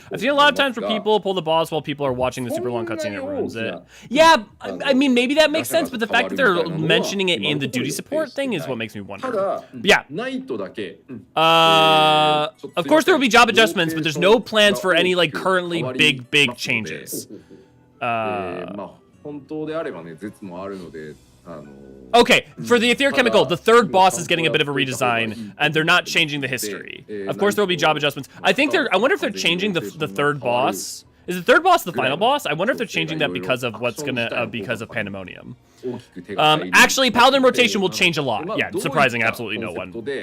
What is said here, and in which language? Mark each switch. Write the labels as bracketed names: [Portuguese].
[English] I've seen a lot of times where people pull the boss while people are watching the super long cutscene, it ruins it. Yeah, I mean, maybe that makes sense, but the fact that they're mentioning it in the duty support thing is what makes me wonder. But yeah. [Japanese] ナイトだけ [English] Of course there will be job adjustments, but there's no plans for any like currently big changes. [Japanese] まあ本当であればね、絶もあるので。 [English] Okay, for the Etheric Chemical, the third boss is getting a bit of a redesign, and they're not changing the history. Of course, there will be job adjustments. I wonder if they're changing the third boss. Is the third boss the final boss? I wonder if they're changing that because of because of Pandemonium. Actually, Paladin rotation will change a lot. Yeah, surprising absolutely no one.